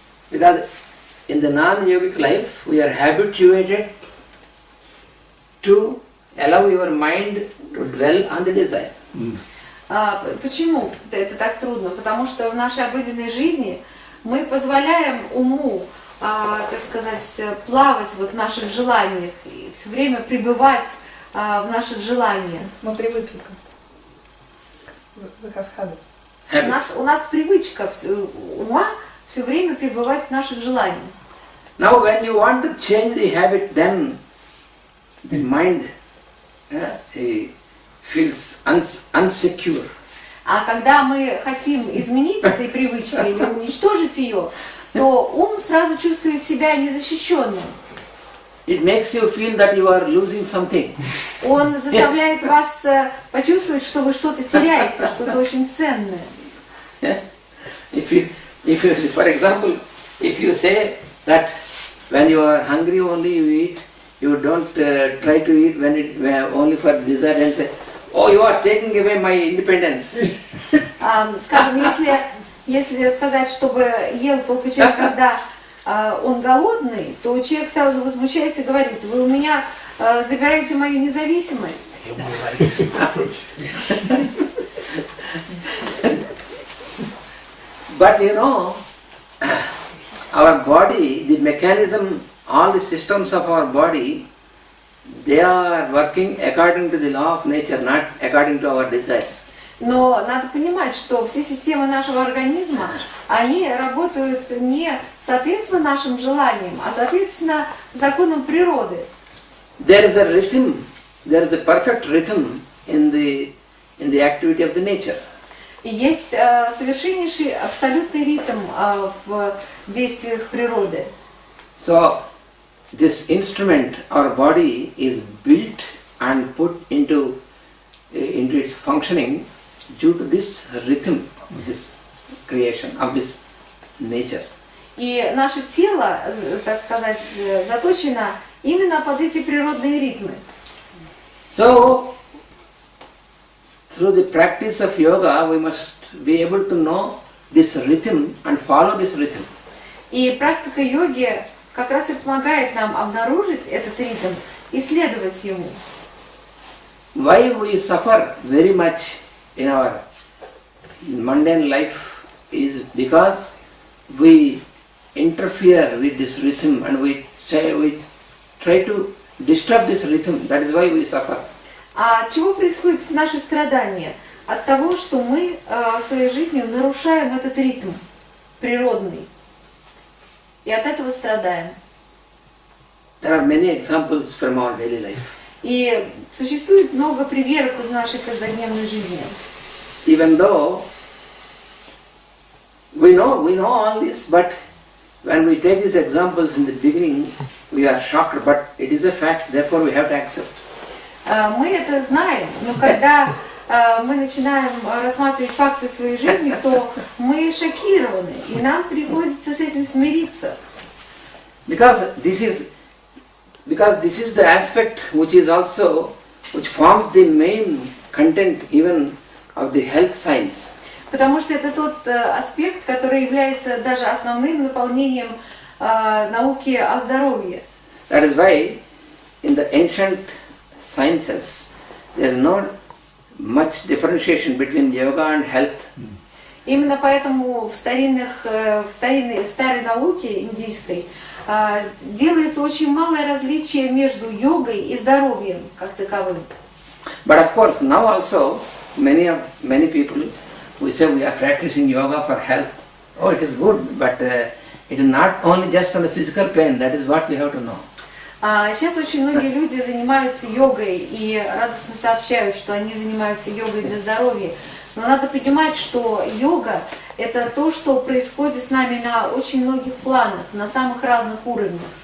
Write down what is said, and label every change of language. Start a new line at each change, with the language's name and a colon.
English: Because in the non-yogic life we are habituated to allow your mind to dwell on the desire.
Russian: Почему это так трудно? Потому что в нашей обыденной жизни мы позволяем уму, так сказать, плавать вот в наших желаниях, и все время пребывать в наших желаниях. Мы привыкли.
English: We have habit.
Russian: У нас привычка ума все время пребывать в наших желаниях.
English: Now when you want to change the habit, then the mind feels unsecure.
Russian: А когда мы хотим изменить этой привычкой или уничтожить ее, то ум сразу чувствует себя незащищенным.
English: It makes you feel that you are losing something.
Russian: Он заставляет вас почувствовать, что вы что-то теряете, что-то очень ценное.
English: If you, for example, if you say that when you are hungry only you eat, you don't try to eat when only for desire and say, oh, you are taking away my independence.
Russian: Скажем, если сказать, чтобы ел только человек, когда он голодный, то человек сразу возмущается и говорит: вы у меня забираете мою независимость.
English: But you know, our body, the mechanism, all the systems of our body, they are working according to the law of nature, not according to our desires.
Russian: Но надо понимать, что все системы нашего организма, они работают не соответственно нашим желаниям, а соответственно законам природы.
English: There is a rhythm, there is a perfect rhythm in the activity of the nature.
Russian: И есть совершеннейший абсолютный ритм в действиях природы.
English: So this instrument, our body, is built and put into its functioning due to this rhythm of this creation, of this nature.
Russian: И наше тело, так сказать, заточено именно под эти природные ритмы.
English: So through the practice of yoga, we must be able to know this rhythm and follow this rhythm.
Russian: И практика йоги как раз и помогает нам обнаружить этот ритм и следовать ему.
English: Why we suffer very much in our mundane life is because we interfere with this rhythm and we try to disturb this rhythm. That is why we suffer.
Russian: А от чего происходит наши страдания? От того, что мы своей жизнью нарушаем этот ритм природный. И от этого страдаем.
English: There are many examples from our daily life.
Russian: И существует много примеров из нашей каждодневной жизни.
English: Even though we know all this, but when we take these examples in the beginning, we are shocked, but it is a fact, therefore we have to accept.
Russian: Мы это знаем, но когда мы начинаем рассматривать факты своей жизни, то мы шокированы, и нам приходится с этим смириться.
English: Because this is the aspect which forms the main content even of the health science.
Russian: Потому что это тот аспект, который является даже основным наполнением науки о здоровье.
English: That is why in the ancient sciences there is not much differentiation between yoga and health.
Russian: Именно поэтому в старой науке индийской делается очень малое различие между йогой и здоровьем как таковым.
English: But of course now also many people, we say we are practicing yoga for health. Oh, it is good, but it is not only just on the physical plane. That is what we have to know.
Russian: Сейчас очень многие люди занимаются йогой и радостно сообщают, что они занимаются йогой для здоровья. Но надо понимать, что йога – это то, что происходит с нами на очень многих планах, на самых разных уровнях.